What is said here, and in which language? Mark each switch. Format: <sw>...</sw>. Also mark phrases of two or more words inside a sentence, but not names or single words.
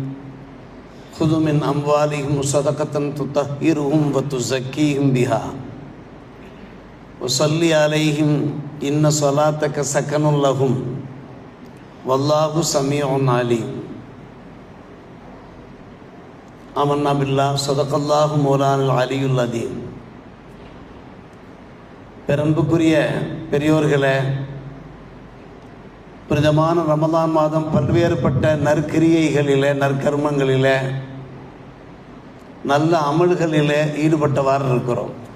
<ar>خذ من أموالهم صدقة تطهرهم وتزكيهم بها وصل عليهم إن صلاتك سكن لهم والله سميع عليم. آمنا بالله صدق الله مولانا العلي العظيم.</ar> <ta>பெரும்புக்குரிய பெரியோர்களே, பிரதமான ரமதான் மாதம் பல்வேறுபட்ட நற்கிரியைகளிலே, நற்கர்மங்களிலே, நல்ல அமல்களிலே ஈடுபட்டவாறு இருக்கிறோம்.</ta>